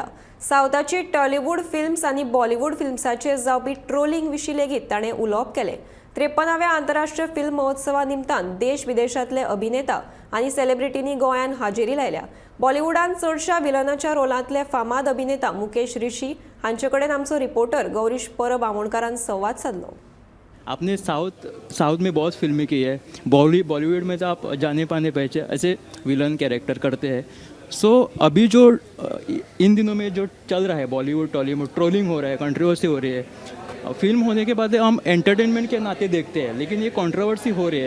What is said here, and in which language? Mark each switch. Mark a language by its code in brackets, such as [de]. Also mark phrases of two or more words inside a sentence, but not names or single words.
[kok] सावथाची टॉलिवूड फिल्म्स आनी बॉलिवूड फिल्म्साचेर जावपी ट्रोलिंग विशीं लेगीत ताणें उलोवप केलें। 53व्या आंतरराष्ट्रीय फिल्म महोत्सवा निमतान देश विदेशांतले अभिनेता आनी सेलिब्रिटींनी गोंयांत हाजेरी लायल्या। बॉलिवूडांत चडशा विलनाच्या रोलांतले फामाद अभिनेता मुकेश ऋषी हांचे कडेन आमचो रिपोर्टर गौरीश परब आमोणकारान संवाद साधलो। [hi] आपने साउथ में बहुत फिल्में की है। बॉलीवुड में तो आप जाने पाने पहचे ऐसे विलन कैरेक्टर करते हैं। अभी जो इन दिनों में जो चल रहा है बॉलीवुड टॉलीवुड ट्रोलिंग हो रहा है, कंट्रोवर्सी हो रही है, फिल्म होने के बाद हम एंटरटेनमेंट के नाते देखते हैं, लेकिन ये कंट्रोवर्सी हो रही है।